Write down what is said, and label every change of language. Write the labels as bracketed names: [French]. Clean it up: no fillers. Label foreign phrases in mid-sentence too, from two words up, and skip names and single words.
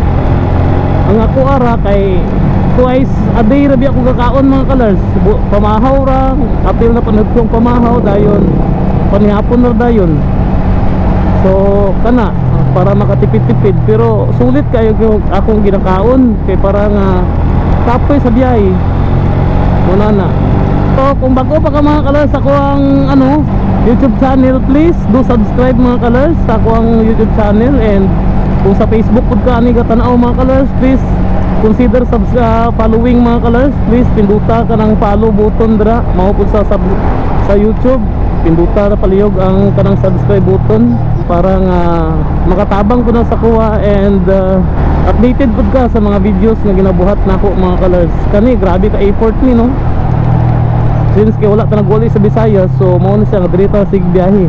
[Cebuano] Ang ako ara kay [English] twice a day [Cebuano] rabi ako kakaon mga kalas, pamahaw ra apil na panagtong pamahaw dayon panihapon na dayon. So kana para makatipid-tipid pero sulit kayo akong ginakaon kay para nga kapoy sa biyahe muna na. So kung bago pa ka mga kalas ako ang ano YouTube channel, [English] please do subscribe [Cebuano] mga kalas sa ako ang YouTube channel. And kung sa Facebook pud ka ani gatanaw mga kalas, [English] please consider following [Cebuano] mga kalas. Please pinduta ka ng [English] follow button [Cebuano] dira mao pud sa YouTube, pinduta na palihog ang kanang [English] subscribe button [Cebuano] para nga makatabang ko na sa kuha [English] and updated [Cebuano] pud ka sa mga videos na ginabuhat nako mga kalas. Kani grabe ka effort ni no, since kay wala ta nagwali sa Visayas, so mao na siya nga diri ta sig biyahe.